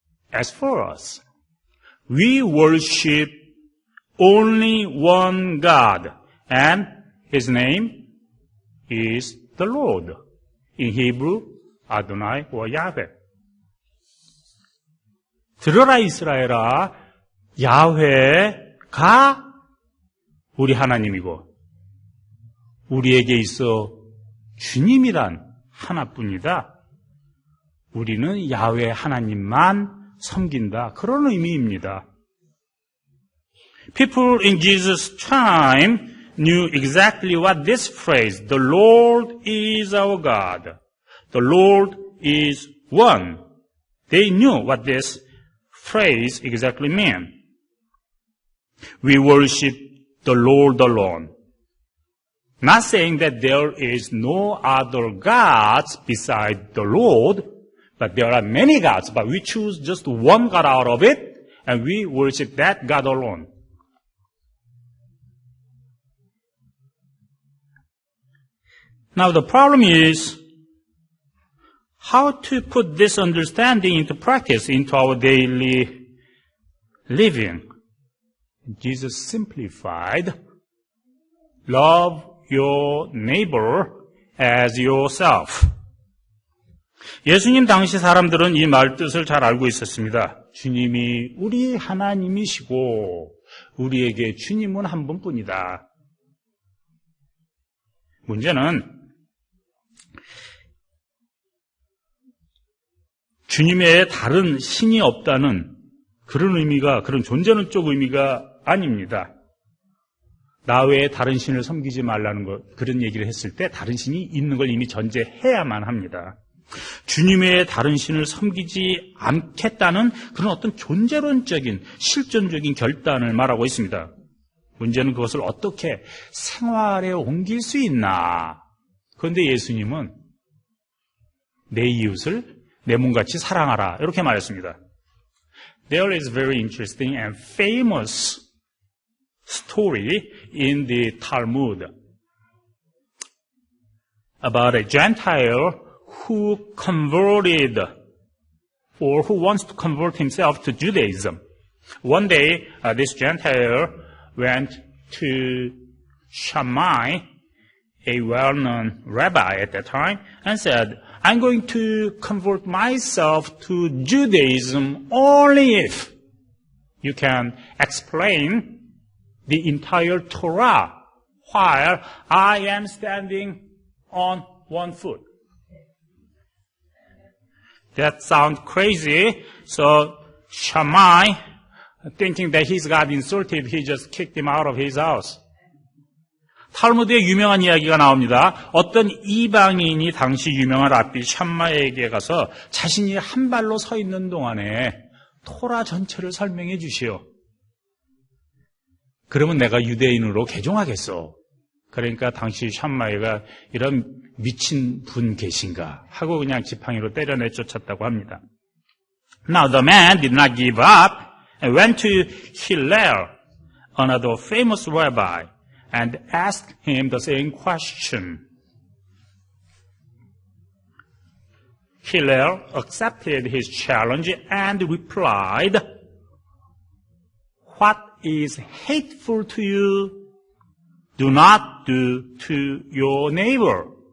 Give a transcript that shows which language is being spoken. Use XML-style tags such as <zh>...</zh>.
<en>As for us, we worship only one God, and His name is the Lord. In Hebrew, Adonai or Yahweh.</en> <ko>들어라 이스라엘아, 야훼가 우리 하나님이고 우리에게 있어 주님이란 하나뿐이다. 우리는 야훼 하나님만 섬긴다. 그런 의미입니다.</ko> <en>People in Jesus' time knew exactly what this phrase, the Lord is our God, the Lord is one. They knew what this phrase exactly meant. We worship the Lord alone. Not saying that there is no other gods beside the Lord, but there are many gods, but we choose just one God out of it, and we worship that God alone. Now the problem is how to put this understanding into practice, into our daily living. Jesus simplified, love your neighbor as yourself.</en> <ko>예수님 당시 사람들은 이 말 뜻을 잘 알고 있었습니다. 주님이 우리 하나님이시고 우리에게 주님은 한 분뿐이다. 문제는 주님의 다른 신이 없다는 그런 의미가, 그런 존재는 쪽 의미가 아닙니다. 나 외에 다른 신을 섬기지 말라는 것, 그런 얘기를 했을 때 다른 신이 있는 걸 이미 전제해야만 합니다. 주님 외에 다른 신을 섬기지 않겠다는 그런 어떤 존재론적인, 실존적인 결단을 말하고 있습니다. 문제는 그것을 어떻게 생활에 옮길 수 있나. 그런데 예수님은 내 이웃을 내 몸같이 사랑하라 이렇게 말했습니다.</ko> <en>There is very interesting and famous story in the Talmud about a Gentile who converted or who wants to convert himself to Judaism. One day, this Gentile went to Shammai, a well-known rabbi at that time, and said, I'm going to convert myself to Judaism only if you can explain the entire Torah while I am standing on one foot. That sounds crazy, so Shammai, thinking that he's got insulted, he just kicked him out of his house.</en> <ko>탈무드에 유명한 이야기가 나옵니다. 어떤 이방인이 당시 유명한 랍비 샴마에게 가서 자신이 한 발로 서 있는 동안에 토라 전체를 설명해 주시오. 그러면 내가 유대인으로 개종하겠어. 그러니까 당시 샴마이가 이런 미친 분 계신가 하고 그냥 지팡이로 때려내 쫓았다고 합니다.</ko> <en>Now the man did not give up and went to Hillel, another famous rabbi, and asked him the same question. Hillel accepted his challenge and replied, "What is hateful to you, do not do to your neighbor."</en>